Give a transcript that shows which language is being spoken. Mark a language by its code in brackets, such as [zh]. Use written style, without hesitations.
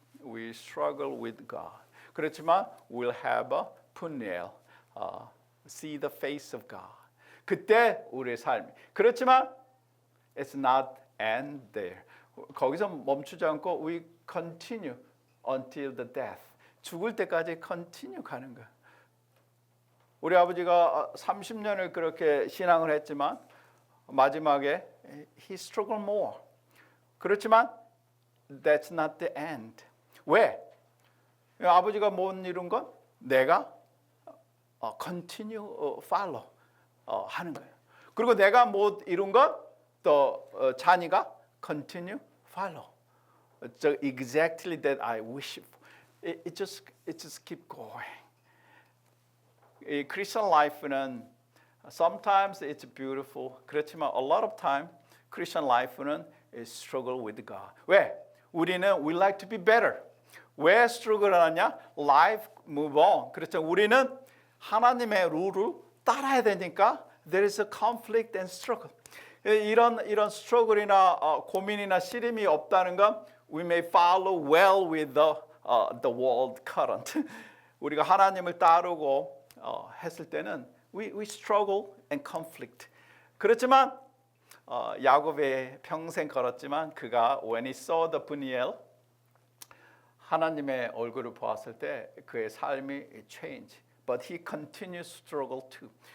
[en] We struggle with God. 그렇지만 we'll have a Puniel, see the face of God. [ko] 그때 우리의 삶이. [en] 그렇지만 it's not end there. [ko] 거기서 멈추지 않고 [en] we continue until the death. [ko] 죽을 때까지 continue 가는 거야. 우리 아버지가 30년을 그렇게 신앙을 했지만 마지막에 [en] he struggled more. 그렇지만 that's not the end. [ko] 왜? 아버지가 못 이룬 건 내가 [en] continue follow [ko] 하는 거예요. 그리고 내가 못 이룬 건 또 자니가 [en] continue follow. So exactly that I wish. It just keep going. [ko] 이 크리스천 라이프는 [en] sometimes it's beautiful. 그렇지만 a lot of time [ko] 크리스천 라이프는 [en] is struggle with God. [ko] 왜? [en] 우리는 we like to be better. [ko] 왜 struggle 하냐? [en] Life move on. [ko] 그렇죠. 우리는 하나님의 룰을 따라야 되니까 [en] there is a conflict and struggle. [ko] 이런 struggle이나 고민이나 시름이 없다는 건 [en] we may follow well with the world current. [ko] 우리가 하나님을 따르고 했을 때는 [en] we struggle and conflict. [ko] 그렇지만 야곱의 평생 걸었지만 그가 [en] when he saw the Peniel [ko] 하나님의 얼굴을 보았을 때 그의 삶이 change. [en] But he continues to struggle too.